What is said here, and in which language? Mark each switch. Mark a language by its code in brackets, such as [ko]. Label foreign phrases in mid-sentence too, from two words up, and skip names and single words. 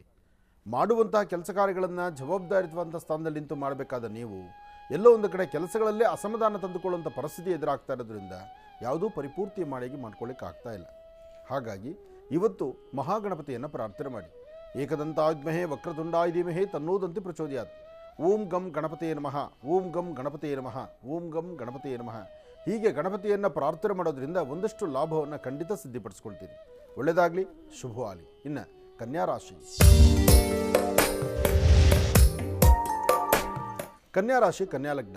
[kn] ಮಾಡುವಂತಹ ಕೆಲಸ ಕಾರ್ಯಗಳನ್ನು ಜವಾಬ್ದಾರಿಯುತವಂಥ ಸ್ಥಾನದಲ್ಲಿ ನಿಂತು ಮಾಡಬೇಕಾದ ನೀವು ಎಲ್ಲೋ ಒಂದು ಕಡೆ ಕೆಲಸಗಳಲ್ಲೇ ಅಸಮಾಧಾನ ತಂದುಕೊಳ್ಳುವಂಥ ಪರಿಸ್ಥಿತಿ ಎದುರಾಗ್ತಾ ಇರೋದ್ರಿಂದ ಯಾವುದೂ ಪರಿಪೂರ್ತಿ ಮಾಡ್ಕೊಳ್ಳಿಕ್ಕೆ ಆಗ್ತಾ ಇಲ್ಲ. ಹಾಗಾಗಿ ಇವತ್ತು ಮಹಾಗಣಪತಿಯನ್ನು ಪ್ರಾರ್ಥನೆ ಮಾಡಿ. [sa] ಏಕದಂತಾದ್ಮಹೇ ವಕ್ರತುಂಡಾಯ ಧೀಮಹಿ ತನ್ನೋದಂತಿ ಪ್ರಚೋದಯಾತ್. ಓಂ ಗಂ ಗಣಪತಿಯೇ ನಮಃ, ಓಂ ಗಂ ಗಣಪತಿಯೇ ನಮಃ, ಓಂ ಗಂ ಗಣಪತಿಯೇ ನಮಃ. [kn] ಹೀಗೆ ಗಣಪತಿಯನ್ನು ಪ್ರಾರ್ಥನೆ ಮಾಡೋದ್ರಿಂದ ಒಂದಷ್ಟು ಲಾಭವನ್ನು ಖಂಡಿತ ಸಿದ್ಧಿಪಡಿಸ್ಕೊಳ್ತೀರಿ. ಒಳ್ಳೆಯದಾಗಲಿ, ಶುಭವಾಗಲಿ. ಇನ್ನು ಕನ್ಯಾ ರಾಶಿ. ಕನ್ಯಾ ರಾಶಿ, ಕನ್ಯಾ ಲಗ್ನ.